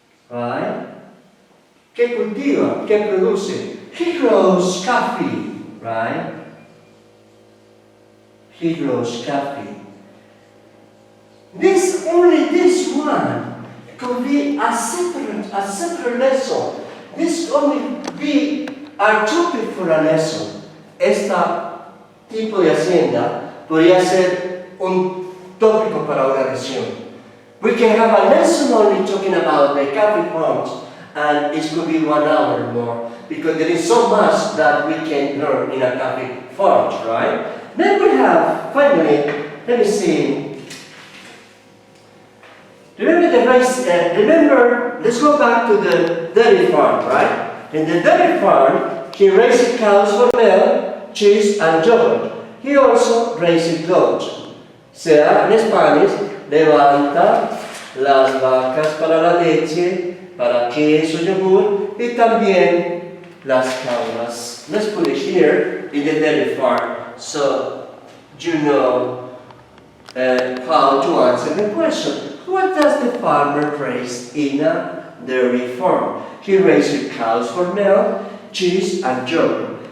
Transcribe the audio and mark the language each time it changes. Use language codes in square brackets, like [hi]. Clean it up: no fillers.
[en] Right? [es] ¿Qué cultiva? ¿Qué produce? [en] He grows coffee, right? He grows coffee. Only this one could be a separate lesson. This only be our topic for a lesson, [es] este tipo de hacienda podría ser un tópico para una lección. [en] We can have a lesson only talking about the coffee farms, and it could be 1 hour more, because there is so much that we can learn in a coffee farm, right? Then we have, finally, let me see. Remember, let's go back to the dairy farm, right? In the dairy farm, he raised cows for milk, cheese, and yogurt. He also raised goats. [es] Sea, en Spanish, levanta las vacas para la leche, para queso, yogur, y también las cabras. [en] Let's put it here in the dairy farm, so you know how to answer the question. What does the farmer raise in a dairy farm? He raises cows for milk, cheese, and yogurt.